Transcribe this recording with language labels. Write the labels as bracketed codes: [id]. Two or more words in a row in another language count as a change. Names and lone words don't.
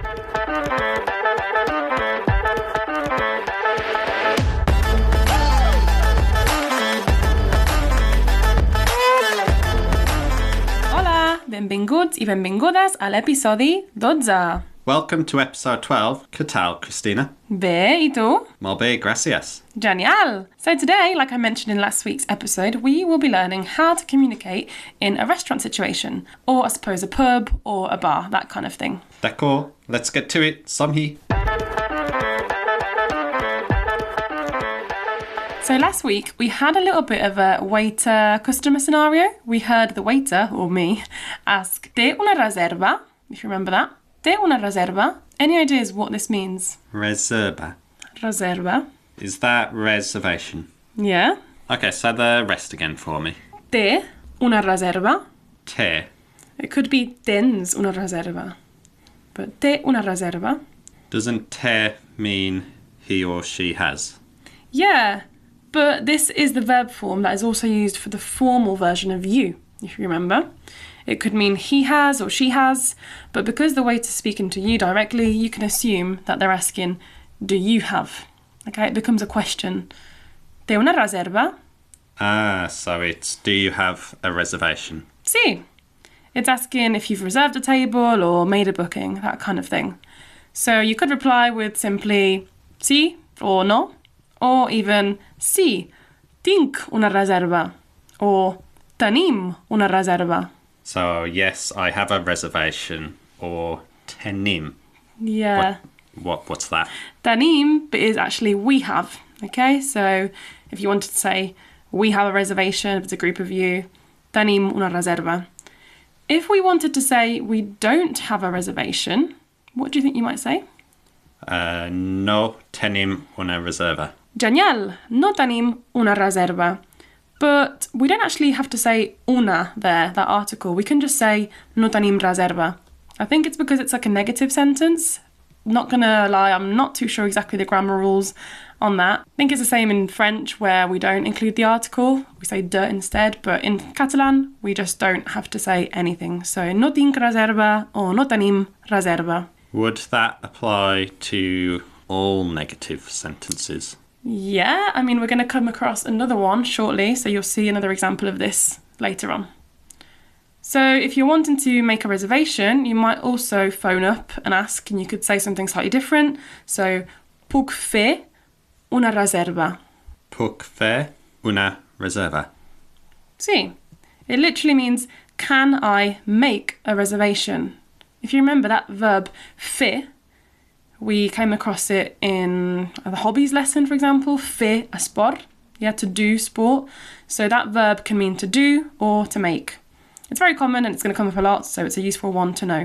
[ca] Hola, benvinguts i benvingudes a l'episodi 12. [en] Welcome to episode 12. [ca] Què tal, Christina? Bé, i tu? Molt bé, gracias. Genial! [en] So today, like I mentioned in last week's episode, we will be learning how to communicate in a restaurant situation, or I suppose a pub or a bar, that kind of thing. D'accord, let's get to it. Som-hi. So last week, we had a little bit of a waiter-customer scenario. We heard the waiter, or me, ask, [ca] "Té una reserva?" [en] If you remember that. [ca] "Té una reserva?" [en] Any ideas what this means? Reserva. Reserva. Is that reservation? Yeah. Okay, so the rest again for me. [ca] Té una reserva. Té. [en] It could be [ca] tens una reserva. [en] But [ca] té una reserva. [en] Doesn't té mean he or she has? Yeah, but this is the verb form that is also used for the formal version of you, if you remember. It could mean he has or she has, but because the waiter's speaking to you directly, you can assume that they're asking, do you have? Okay, it becomes a question. [ca] ¿Té una reserva? [en] Ah, so it's, do you have a reservation? Sí. It's asking if you've reserved a table or made a booking, that kind of thing. So you could reply with simply sí or no, or even sí, [ca] tinc una reserva, [en] or [ca] tenim una reserva. [en] So, yes, I have a reservation, or tenim. Yeah. What's that? Tenim is actually we have, okay? So if you wanted to say we have a reservation, if it's a group of you, [ca] tenim una reserva. [en] If we wanted to say we don't have a reservation, what do you think you might say? [ca] No tenim una reserva. Genial, no tenim una reserva. [en] But we don't actually have to say una there, that article. We can just say [ca] no tenim reserva. [en] I think it's because it's like a negative sentence. Not gonna lie, I'm not too sure exactly the grammar rules on that. I think it's the same in French where we don't include the article. We say de instead, but in Catalan, we just don't have to say anything. [ca] So no tinc reserva or no tenim reserva. [en] Would that apply to all negative sentences? Yeah, I mean, we're going to come across another one shortly, so you'll see another example of this later on. So if you're wanting to make a reservation, you might also phone up and ask, and you could say something slightly different. So, [ca] puc fer una reserva? Puc fer una reserva. [en] See, it literally means, can I make a reservation? If you remember that verb fer, we came across it in the hobbies lesson, for example, fer a sport, yeah, to do sport. So that verb can mean to do or to make. It's very common and it's going to come up a lot, so it's a useful one to know.